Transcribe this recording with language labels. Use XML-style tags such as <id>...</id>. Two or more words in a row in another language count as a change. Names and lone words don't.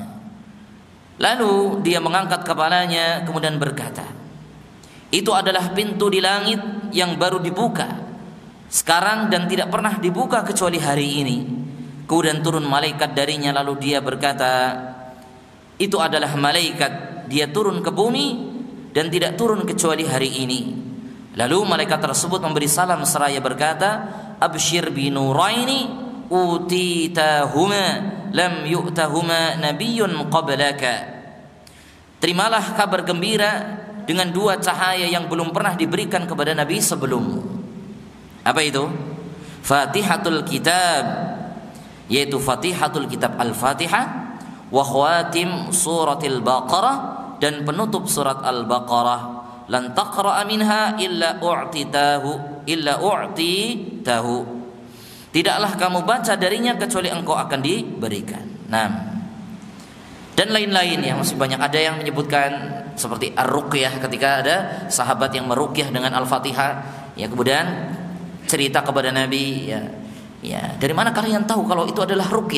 <id>Lalu dia mengangkat kepalanya kemudian berkata, itu adalah pintu di langit yang baru dibuka sekarang dan tidak pernah dibuka kecuali hari ini. Kemudian turun malaikat darinya, lalu dia berkata, itu adalah malaikat, dia turun ke bumi dan tidak turun kecuali hari ini. Lalu malaikat tersebut memberi salam seraya berkata,</id> <ar>أبشر بنورين أوتيتهما لم يؤتهما نبي قبلك.</ar> <id>Terimalah kabar gembira dengan dua cahaya yang belum pernah diberikan kepada nabi sebelummu. Apa itu? Fatihatul Kitab, yaitu Fatihatul Kitab Al-Fatihah,</id> <ar>وخواتيم سورة البقرة,</ar> <id>dan penutup surat Al-Baqarah.</id> <ar>لن تقرأ منها إلا أعطيته.</ar> <id>Tidaklah kamu baca darinya kecuali engkau akan diberikan. Dan lain-lain ya, masih banyak. Ada yang menyebutkan seperti ar-ruqyah, ketika ada sahabat yang meruqyah dengan Al-Fatihah, ya kemudian cerita kepada Nabi, ya dari mana kalian tahu kalau itu adalah ruqyah?</id>